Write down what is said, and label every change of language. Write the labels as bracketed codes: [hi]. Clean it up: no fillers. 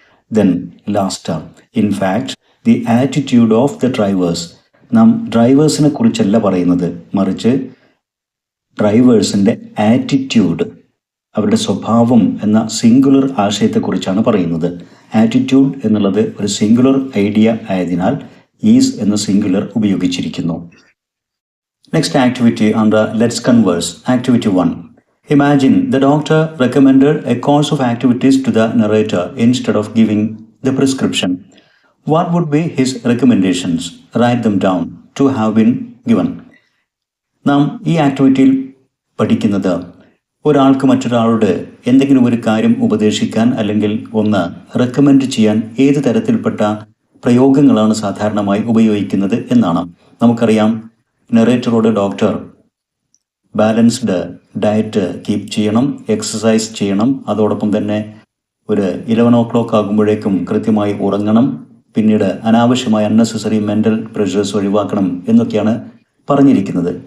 [en] then last, in fact the attitude of the drivers, [ml] നാം ഡ്രൈവേഴ്സിനെ കുറിച്ചല്ല പറയുന്നത്, മറിച്ച് ഡ്രൈവേഴ്സിൻ്റെ ആറ്റിറ്റ്യൂഡ്, അവരുടെ സ്വഭാവം എന്ന സിംഗുലർ ആശയത്തെക്കുറിച്ചാണ് പറയുന്നത്. ആറ്റിറ്റ്യൂഡ് എന്നുള്ളത് ഒരു സിംഗുലർ ഐഡിയ ആയതിനാൽ ഈസ് എന്ന singular ഉപയോഗിച്ചിരിക്കുന്നു. [en] Next activity under let's converse. Activity 1. Imagine the doctor recommended a course of activities to the narrator instead of giving the prescription. What would be his recommendations? Write them down to have been given. [ml] നാം ഈ ആക്ടിവിറ്റിയിൽ പഠിക്കുന്നത് ഒരാൾക്ക് മറ്റൊരാളോട് എന്തെങ്കിലും ഒരു കാര്യം ഉപദേശിക്കാൻ അല്ലെങ്കിൽ ഒന്ന് റെക്കമെൻഡ് ചെയ്യാൻ ഏത് തരത്തിൽപ്പെട്ട പ്രയോഗങ്ങളാണ് സാധാരണമായി ഉപയോഗിക്കുന്നത് എന്നാണ്. നമുക്കറിയാം, നെറേറ്ററോട് ഡോക്ടർ ബാലൻസ്ഡ് ഡയറ്റ് കീപ്പ് ചെയ്യണം, എക്സസൈസ് ചെയ്യണം, അതോടൊപ്പം തന്നെ ഒരു 11 o'clock ആകുമ്പോഴേക്കും കൃത്യമായി ഉറങ്ങണം, പിന്നീട് അനാവശ്യമായ [en] unnecessary mental pressures [ml] ഒഴിവാക്കണം എന്നൊക്കെയാണ് പറഞ്ഞിരിക്കുന്നത്.